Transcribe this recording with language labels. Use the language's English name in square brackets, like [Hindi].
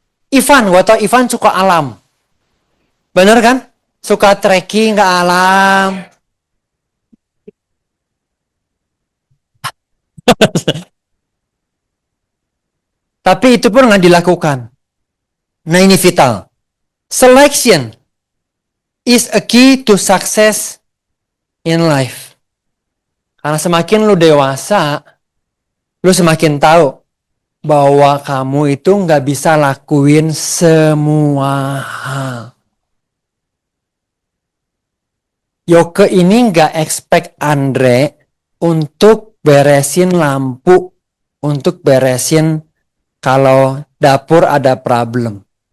[Indonesian] Ivan, gue tau Ivan suka alam. Bener kan? Suka trekking ke alam. Tapi itu pun nggak dilakukan. Nah, ini vital. [English] Selection is a key to success in life. [Indonesian] Karena semakin lu dewasa, lu semakin tahu bahwa kamu itu nggak bisa lakuin semua hal. Yoke ini nggak expect Andre untuk beresin lampu, untuk beresin kalau dapur ada problem.